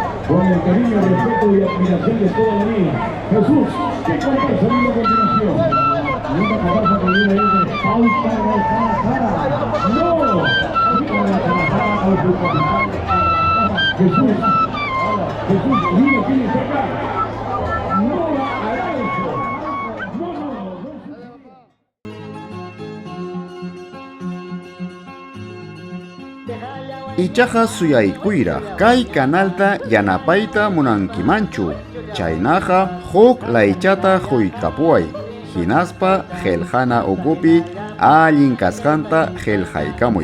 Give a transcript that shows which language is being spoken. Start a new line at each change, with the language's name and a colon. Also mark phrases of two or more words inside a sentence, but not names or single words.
Spanish: con el cariño, respeto y admiración de toda la vida. Jesús, ¿qué cuenta sonido a continuación? Una cabeza que viene ahí de falta de Guadalajara. ¡No! Jesús, Jesús, mira quién está acá. No hará eso. No.
Quechua: Ichaqa suyaykuyra kay kanalta yanapayta munankimanchu. Chaynaqa huk laychata huykapuway. Hinaspa qillqana ukupi allin kasqanta qillqaykamuy.